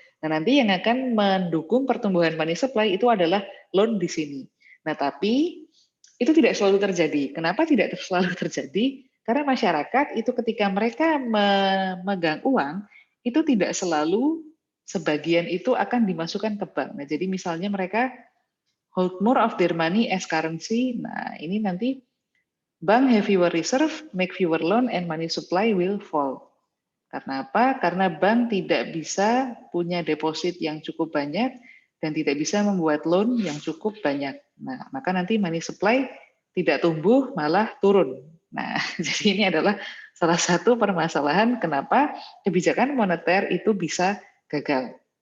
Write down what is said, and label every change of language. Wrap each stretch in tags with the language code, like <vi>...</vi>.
<id>Nah, nanti yang akan mendukung pertumbuhan money supply itu adalah loan di sini. Nah, tapi itu tidak selalu terjadi. Kenapa tidak selalu terjadi? Karena masyarakat itu ketika mereka memegang uang, itu tidak selalu sebagian itu akan dimasukkan ke bank. Nah, jadi misalnya mereka</id> <en>hold more of their money as currency.</en> <id>Nah, ini nanti</id> <en>bank have fewer reserve, make fewer loan, and money supply will fall.</en> <id>Karena apa? Karena bank tidak bisa punya deposit yang cukup banyak dan tidak bisa membuat loan yang cukup banyak. Nah, maka nanti money supply tidak tumbuh, malah turun. Nah, jadi ini adalah salah satu permasalahan kenapa kebijakan moneter itu bisa gagal.</id>